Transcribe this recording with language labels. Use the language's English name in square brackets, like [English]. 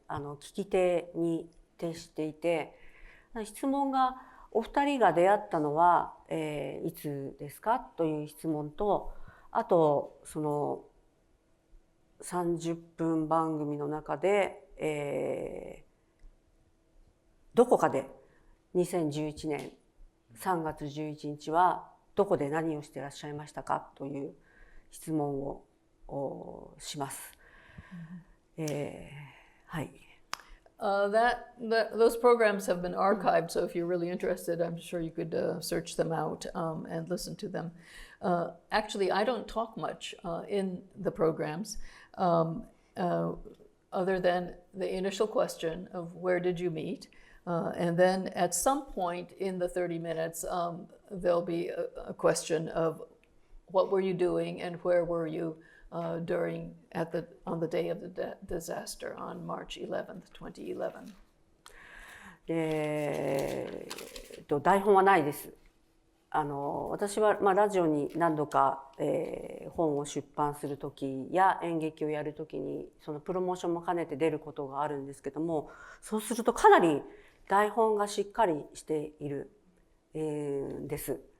[Japanese] 聞き手に徹していて、質問がお二人が出会ったのは、いつですかという質問と、あとその30分番組の中で、どこかで2011年3月11日はどこで何をしていらっしゃいましたかという質問をします。はい。 [English] Those programs have been archived, so if you're really interested, I'm sure you could search them out and listen to them. Actually, I don't talk much in the programs, other than the initial question of where did you meet? And then at some point in the 30 minutes, there'll be a question of what were you doing and where were you on the day of the disaster on March 11th, 2011. [Japanese] 台本はないです。私はラジオに何度か、本を出版する時や演劇をやる時にそのプロモーションも兼ねて出ることがあるんですけども、そうするとかなり台本がしっかりしている、です。